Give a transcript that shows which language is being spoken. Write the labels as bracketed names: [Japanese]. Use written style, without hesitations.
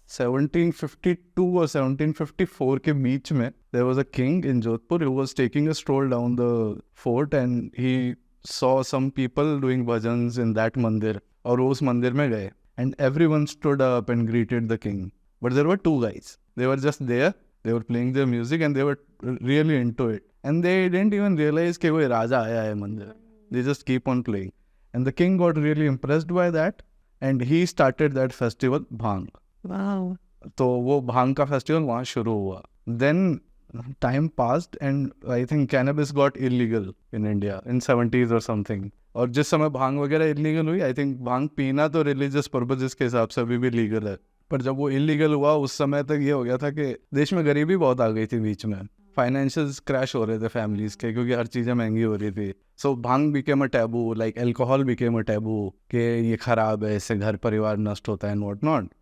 [Hindi] 1752 और 1754 के बीच में [English] There was a king in Jodhpur who was taking a stroll down the fort and he saw some people doing bhajans in that mandir. [Hindi] और वो उस मंदिर में गए [English] And everyone stood up and greeted the king. But there were 2 guys. They were just there. They were playing their music and they were really into it. And they didn't even realize [Hindi] कि कोई राजा आया है मंदिर. [English] They just keep on playing. And the king got really impressed by that. And he started that festival, Bhang. Wow. [Hindi] तो वो भांग का festival वहाँ शुरू हुआ. [English] Then time passed and I think cannabis got illegal in India in 70s or something. [Hindi] और जिस समय भांग वगैरह इलीगल हुई, [English] I think [Hindi] भांग पीना तो रिलीजियस पर्पजेस के हिसाब से अभी भी लीगल है. पर जब वो इलीगल हुआ, उस समय तक ये हो गया था कि देश में गरीबी बहुत आ गई थी बीच में. फाइनेंशियल्स क्रैश हो रहे थे फैमिलीज के, क्योंकि हर चीज़ें महंगी हो रही थी. [English] so bhang became a taboo, like alcohol became a taboo, [Hindi] कि ये खराब है, इससे घर परिवार नष्ट होता है [English] And what not.